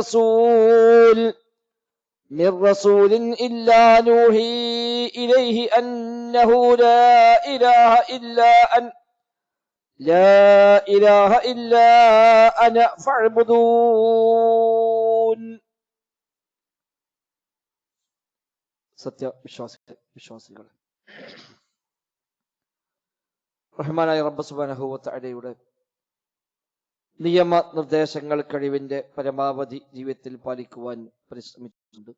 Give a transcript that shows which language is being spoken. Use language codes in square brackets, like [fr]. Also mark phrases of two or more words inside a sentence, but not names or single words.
[ar] رسول إلا نوحي إليه أنه لا إله إلا أنا فاعبدون [ml] സത്യവിശ്വാസികൾ റഹ്മാനായ റബ്ബ് [ar] سبحانه وتعالى [ml] നിയമ നിർദ്ദേശങ്ങൾ കഴിവിന്റെ പരമാവധി ജീവിതത്തിൽ പാലിക്കുവാൻ പരിശ്രമിച്ചിട്ടുണ്ട്.